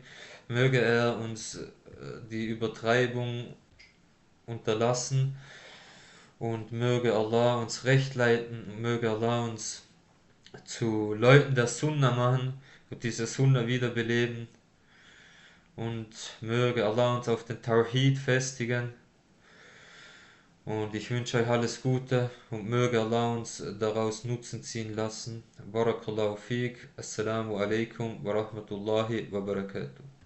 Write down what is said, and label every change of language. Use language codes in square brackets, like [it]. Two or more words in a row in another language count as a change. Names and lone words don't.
[de] Möge er uns die Übertreibung unterlassen, und möge Allah uns recht leiten, möge Allah uns zu Leuten der Sunna machen und diese Sunna wiederbeleben, und möge Allah uns auf den Tawhid festigen. Und ich wünsche euch alles Gute und möge Allah uns daraus Nutzen ziehen lassen. [ar] بارك الله فيك. السلام عليكم ورحمة الله وبركاته.